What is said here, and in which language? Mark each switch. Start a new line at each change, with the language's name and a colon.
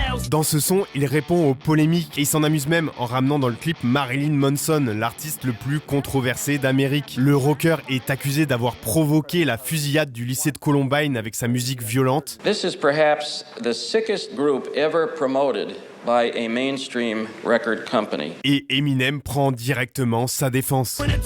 French: Dans ce son, il répond aux polémiques et il s'en amuse même en ramenant dans le clip Marilyn Manson, l'artiste le plus controversé d'Amérique. Le rocker est accusé d'avoir provoqué la fusillade du lycée de Columbine avec sa musique violente.
English: This is perhaps the sickest group ever promoted by a mainstream record company.
French: Et Eminem prend directement sa défense.